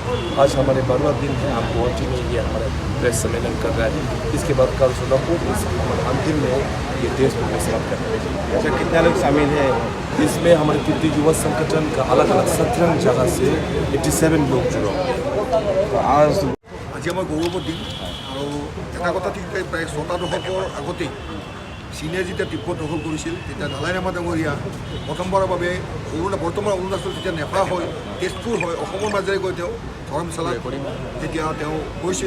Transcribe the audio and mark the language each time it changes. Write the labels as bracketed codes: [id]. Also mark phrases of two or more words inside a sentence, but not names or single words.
[hi] आज हमारे 12वां दिन है। हम गुवाहाटी में ये हमारा प्रेस सम्मेलन कर रहे हैं। इसके बाद कल 16 को हमारे अंतिम में ये देश को समाप्त कर रहे हैं। अच्छा, कितने लोग शामिल हैं? इसमें हमारे तिब्बती युवा संगठन का अलग अलग 17 जगह से 87 लोग जुड़े होंगे। आज [as] আজি আমাৰ গৌৰৱৰ দিন আৰু এটা কথা ঠিক প্ৰায় 6টা দশকৰ আগতেই চীনে যেতিয়া তিব্বত দখল কৰিছিল তেতিয়া দালাই লামা ডাঙৰীয়া প্ৰথমবাৰৰ বাবে বৰ্তমান অৰুণাচল যেতিয়া নেফা হয় তেজপুৰ হয় অসমৰ মাজেৰে গৈ তেওঁ ধৰ্মশালা তেতিয়া তেওঁ গৈছিল।